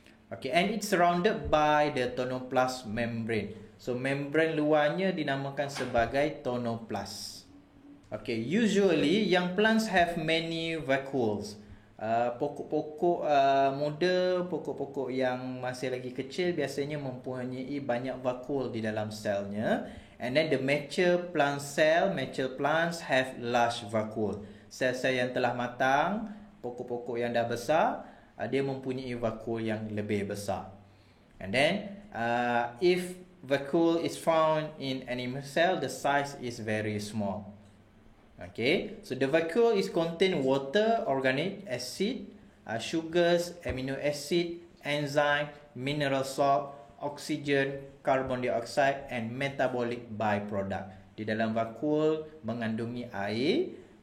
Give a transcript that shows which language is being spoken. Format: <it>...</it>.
<en>Okay, and it's surrounded by the tonoplast membrane.</en> <ms>So membran luarnya dinamakan sebagai tonoplast.</ms> <en>Okay, usually young plants have many vacuoles.</en> <ms>Pokok-pokok muda, pokok-pokok yang masih lagi kecil biasanya mempunyai banyak vakuole di dalam selnya.</ms> <en>And then the mature plants have large vacuole.</en> <ms>Sel-sel yang telah matang, pokok-pokok yang dah besar, dia mempunyai vakuole yang lebih besar.</ms> <en>And then if vacuole is found in animal cell, the size is very small. Okay, so the vacuole is contain water, organic acid, sugars, amino acid, enzyme, mineral salt, oxygen, carbon dioxide and metabolic byproduct.</en> <ms>Di dalam vakuole mengandungi air,</ms>